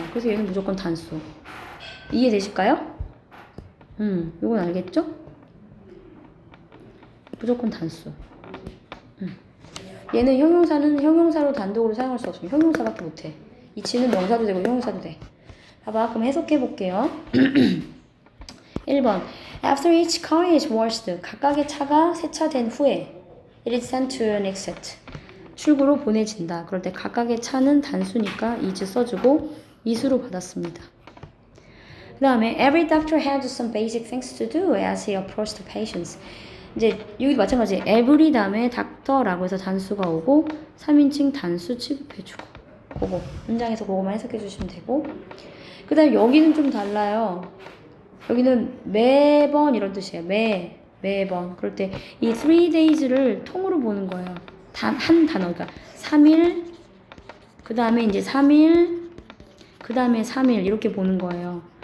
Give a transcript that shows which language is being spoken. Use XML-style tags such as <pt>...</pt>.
<ko>그래서 얘는 무조건 단수. 이해되실까요? 이건 알겠죠? 무조건 단수. 얘는 형용사는 형용사로 단독으로 사용할 수 없으면 형용사밖에 못해. 이치는 명사도 되고 형용사도 돼. 봐봐, 그럼 해석해 볼게요.</ko> <en>1번 After each car is washed,</en> <ko>각각의 차가 세차된 후에</ko> <en>it is sent to an exit,</en> <ko>출구로 보내진다. 그럴 때 각각의 차는 단수니까 is 써주고 is로 받았습니다. 그 다음에</ko> <en>Every doctor had some basic things to do as he approached the patients.</en> <ko>이제 여기도 마찬가지. every 다음에 닥터라고 해서 단수가 오고 3인칭 단수 취급해주고 그거 문장에서 그거만 해석해 주시면 되고, 그 다음에 여기는 좀 달라요. 여기는 매번 이런 뜻이에요. 매번. 그럴 때 이 3days를 통으로 보는 거예요. 한 단어가 3일, 그 다음에 이제 3일, 그 다음에 3일 이렇게 보는 거예요.</ko>